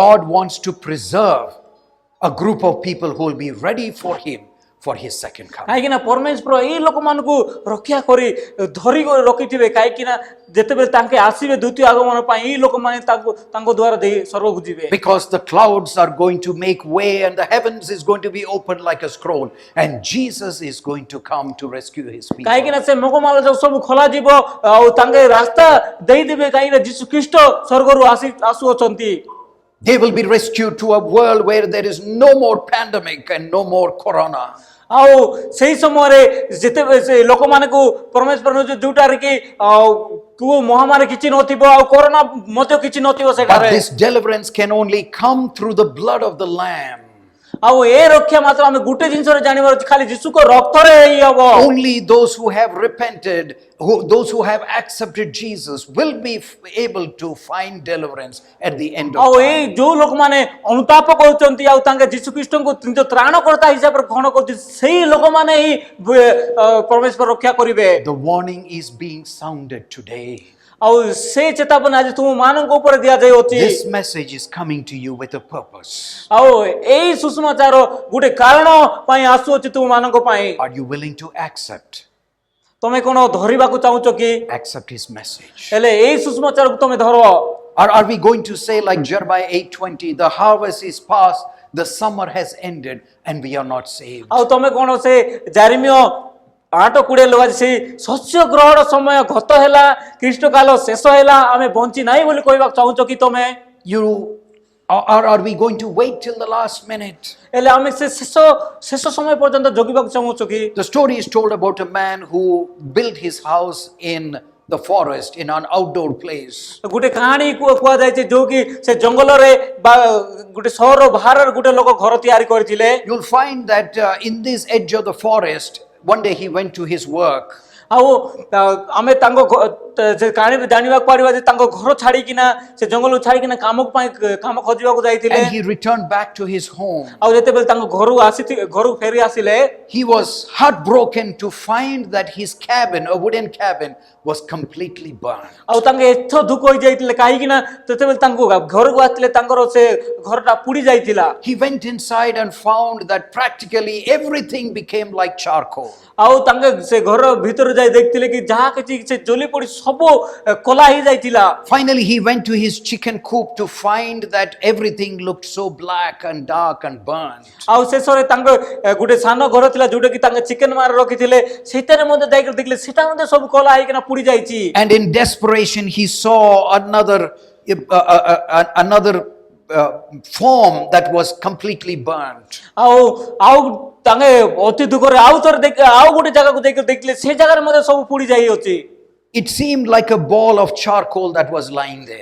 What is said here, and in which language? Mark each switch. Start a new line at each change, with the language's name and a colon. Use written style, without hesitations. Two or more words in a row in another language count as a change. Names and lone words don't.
English: God wants to preserve a group of people who will be ready for Him for His second coming.
Odia: କାହିଁକି ନା ପରମେଶ୍ୱର ଏଇ ଲୋକମାନଙ୍କୁ ରକ୍ଷା କରି ଧରି ରଖିଥିବେ କାହିଁକି ନା ଯେତେବେଳେ ତାଙ୍କେ ଆସିବେ ଦ୍ୱିତୀୟ ଆଗମନ ପାଇଁ ଏଇ ଲୋକମାନେ ତାଙ୍କ ଦ୍ୱାରା ଦେଇ ସ୍ୱର୍ଗକୁ ଯିବେ।
English: Because the clouds are going to make way and the heavens is going to be opened like a scroll, and Jesus is going to come to rescue His people.
Odia: କାହିଁକି ନା ସେ ମେଘମାଳ ସବୁ ଖୋଲାଯିବ ଆଉ ତାଙ୍କେ ରାସ୍ତା ଦେଇଦେବେ କାହିଁକି ନା ଯୀଶୁ ଖ୍ରୀଷ୍ଟ ସ୍ୱର୍ଗରୁ ଆସୁଅଛନ୍ତି।
English: They will be rescued to a world where there is no more pandemic and no more corona.
Odia: ଆଉ ସେଇ ସମୟରେ ଯେତେବେଳେ ସେ ଲୋକମାନଙ୍କୁ ପରମେଶ୍ୱର ଯୋଉଟାରେ କି କୋଉ ମହାମାରୀ କିଛି ନଥିବ ଆଉ କରୋନା ମଧ୍ୟ କିଛି ନଥିବ
English: But
Odia: ସେଠାରେ।
English: this deliverance can only come through the blood of the Lamb.
Odia: ଆଉ ଏ ରକ୍ଷା ମାତ୍ର ଆମେ ଗୋଟେ ଜିନିଷରେ ଜାଣିବାର ଅଛି ଖାଲି ଯୀଶୁଙ୍କ ରକ୍ତରେ ହିଁ ହବ।
English: Only those who have repented, those who have accepted Jesus will be able to find deliverance at the end of
Odia: ଆଉ
English: time.
Odia: ଏଇ ଯୋଉ ଲୋକମାନେ ଅନୁତାପ କରୁଛନ୍ତି ଆଉ ତାଙ୍କେ ଯୀଶୁ ଖ୍ରୀଷ୍ଟଙ୍କୁ ନିଜ ତ୍ରାଣକର୍ତ୍ତା ହିସାବରେ ଗ୍ରହଣ କରୁଛନ୍ତି ସେଇ ଲୋକମାନେ ହିଁ ପରମେଶ୍ୱର ରକ୍ଷା କରିବେ।
English: The warning is being sounded today.
Odia: ଆଉ ସେ ଚେତାବନୀ ଆଜି ତୁମ ମାନଙ୍କ ଉପରେ ଦିଆଯାଇଅଛି।
English: This message is coming to you with a purpose.
Odia: ଆଉ ଏଇ ସୁସମାଚାର ଗୋଟେ କାରଣ ପାଇଁ ଆସୁଅଛି ତୁମ ମାନଙ୍କ ପାଇଁ।
English: Are you willing to accept?
Odia: ତମେ କଣ ଧରିବାକୁ ଚାହୁଁଛ କି?
English: Accept His message.
Odia: ହେଲେ ଏଇ ସୁସମାଚାରକୁ ତମେ ଧର।
English: Or are we going to say like Jeremiah 8:20, the harvest is past, the summer has ended, and we are not saved?
Odia: ଆଉ ତମେ କଣ ସେ ଜାରିମିୟ 8:20 ଲଗାଛି ସେ ଶସ୍ୟ ଗ୍ରହଣ ସମୟ ଗତ ହେଲା ଖ୍ରୀଷ୍ଟ କାଳ ଶେଷ ହେଲା ଆମେ ବଞ୍ଚି ନାହିଁ ବୋଲି କହିବାକୁ ଚାହୁଁଛ କି ତମେ?
English: Or are we going to wait till the last minute?
Odia: ହେଲେ ଆମେ ସେ ଶେଷ ସମୟ ପର୍ଯ୍ୟନ୍ତ ଜଗିବାକୁ ଚାହୁଁଛୁ କି?
English: The story is told about a man who built his house in the forest, in an outdoor place.
Odia: ଗୋଟେ କାହାଣୀ କୁହାଯାଇଛି ଯୋଉ କି ସେ ଜଙ୍ଗଲରେ ବା ଗୋଟେ ସହର ବାହାରରେ ଗୋଟେ ଲୋକ ଘର ତିଆରି କରିଥିଲେ।
English: You'll find that in this edge of the forest, one day he went to his work.
Odia: ଆଉ ଆମେ ତାଙ୍କ କାହାଣୀରେ ଜାଣିବାକୁ ପାରିବା ଯେ ତାଙ୍କ ଘର ଛାଡ଼ିକିନା ସେ ଜଙ୍ଗଲକୁ ଛାଡ଼ିକିନା କାମ ଖୋଜିବାକୁ ଯାଇଥିଲେ
English: And he returned back to his home.
Odia: ଆଉ ଯେତେବେଳେ ତାଙ୍କ ଘରୁ ଫେରି ଆସିଲେ
English: He was heartbroken to find that his cabin, a wooden cabin, was completely burned.
Odia: ଆଉ ତାଙ୍କେ ଏତେ ଦୁଃଖ ହୋଇଯାଇଥିଲେ କାହିଁକି ନା ଯେତେବେଳେ ତାଙ୍କୁ ଘରକୁ ଆସିଥିଲେ ତାଙ୍କର ସେ ଘରଟା ପୋଡ଼ି ଯାଇଥିଲା।
English: He went inside and found that practically everything became like charcoal.
Odia: ଆଉ ତାଙ୍କେ ସେ ଘର ଭିତରେ ଯାଇ ଦେଖିଥିଲେ କି ଯାହା କିଛି ସେ ଜଳି ପୋଡ଼ି ସବୁ କଳା ହେଇଯାଇଥିଲା।
English: Finally, he went to his chicken coop to find that everything looked so black and dark and burnt.
Odia: ଆଉ ଶେଷରେ ତାଙ୍କ ଗୋଟେ ସାନ ଘର ଥିଲା ଯୋଉଟା କି ତାଙ୍କେ ଚିକେନ ମାର ରଖିଥିଲେ ସେଇଟାରେ ମଧ୍ୟ ଯାଇକି ଦେଖିଲେ ସେଟା ମଧ୍ୟ ସବୁ କଳା ହେଇକିନା ପୋଡ଼ି ଯାଇଛି।
English: And in desperation, he saw another form that was completely burnt.
Odia: ଆଉ ତାଙ୍କେ ଅତି ଦୁଃଖରେ ଆଉ ଗୋଟେ ଜାଗାକୁ ଯାଇକି ଦେଖିଲେ ସେ ଜାଗାରେ ମଧ୍ୟ ସବୁ ପୋଡ଼ି ଯାଇଅଛି।
English: It seemed like a ball of charcoal that was lying there.